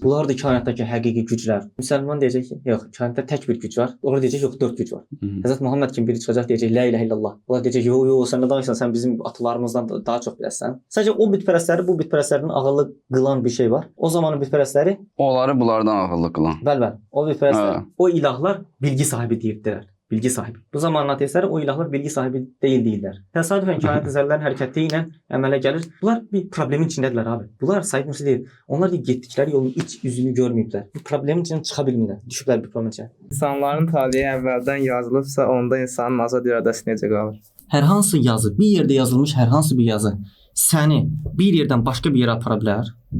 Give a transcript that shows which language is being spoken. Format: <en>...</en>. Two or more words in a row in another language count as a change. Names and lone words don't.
<az>Bunlar da kainatdakı həqiqi güclər. Müsəlman deyəcək ki, yox, kainatda tək bir güc var. Onlar deyəcək yox, 4 güc var. Həzrət Muhammed kimi biri çıxacaq deyəcək</az> <ar>لا إله إلا الله.</ar> <az>Onlar deyəcək yox, sən nə danışırsan? Sən bizim atalarımızdan daha çox bilərsən. Sadəcə o bütpərəstləri bu bütpərəstlərdən ağıllı qılan bir şey var. O zamanın bütpərəstləri Onları bunlardan ağıllı qılan. bəli, o bütpərəstlər, o ilahlar bilgi sahibi deyirdilər. Bilgi sahibi. Bu zamanın ateistləri o ilahlar bilgi sahibi deyirlər. Təsadüfən kainat zərrələrin hərəkəti ilə əmələ gəlir. Bunlar bir problemin içindədirlər abi. Bunlar Said Nursi deyir. Onlar da getdikləri yolun iç üzünü görməyiblər. Bu problemin içindən çıxa bilmirlər. Düşüblər bir problemin içinə. İnsanların taleyi əvvəldən yazılıbsa, onda insanın azad iradəsi necə qalır? Hər hansı yazı, bir yerdə yazılmış hər hansı bir yazı səni bir yerdən başqa bir yerə apara bilər.</az>